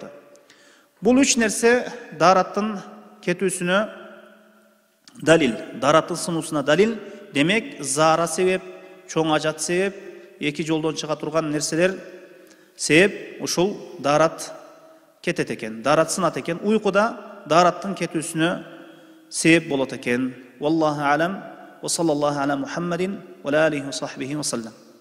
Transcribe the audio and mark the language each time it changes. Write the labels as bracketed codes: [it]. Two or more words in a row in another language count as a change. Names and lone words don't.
[ky] Бул 3 нерсе дараттын кетүүсүнө далил, дараттын сынуусуна далил. Демек, зара себеп, чоң ажат себеп, эки жолдон чыга турган нерселер себеп ушул дарат кетет экен, дарат сынат экен. Уйкуда дараттын кетүүсүнө себеп болот экен. [ar] والله أعلم. وصلى الله على محمد وعليه وصحبه وسلم.